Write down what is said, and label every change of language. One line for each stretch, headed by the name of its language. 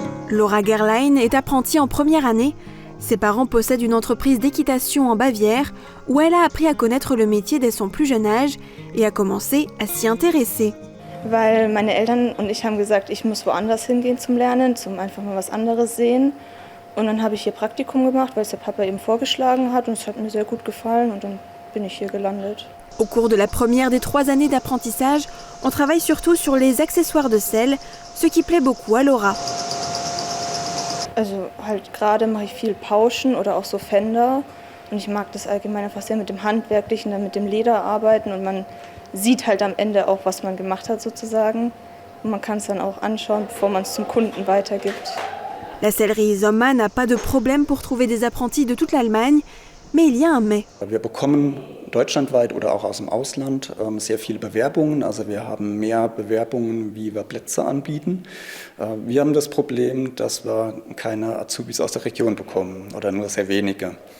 French: Laura Gerlein est apprentie en première année. Ses parents possèdent une entreprise d'équitation en Bavière où elle a appris à connaître le métier dès son plus jeune âge et a commencé à s'y intéresser.
German: Weil meine Eltern und ich haben gesagt, ich muss woanders hingehen zum Lernen, zum einfach mal was anderes sehen. Und dann habe ich hier Praktikum gemacht, weil es der Papa eben vorgeschlagen hat und es hat mir sehr gut gefallen und dann bin ich hier gelandet.
French: Au cours de la première des 3 années d'apprentissage, on travaille surtout sur les accessoires de selle, ce qui plaît beaucoup à Laura.
German: Also halt gerade mache ich viel Pauschen oder auch so Fender und ich mag das allgemein einfach sehr mit dem Handwerklichen, dann mit dem Leder arbeiten und man sieht halt am Ende auch, was man gemacht hat sozusagen und man kann es dann auch anschauen, bevor man es zum Kunden weitergibt.
French: La sellerie Zoma n'a pas de problème pour trouver des apprentis de toute l'Allemagne, mais il y a un mais.
German: Wir bekommen deutschlandweit oder auch aus dem Ausland sehr viele Bewerbungen. Also wir haben mehr Bewerbungen, wie wir Plätze anbieten. Wir haben das Problem, dass wir keine Azubis aus der Region bekommen oder nur sehr wenige.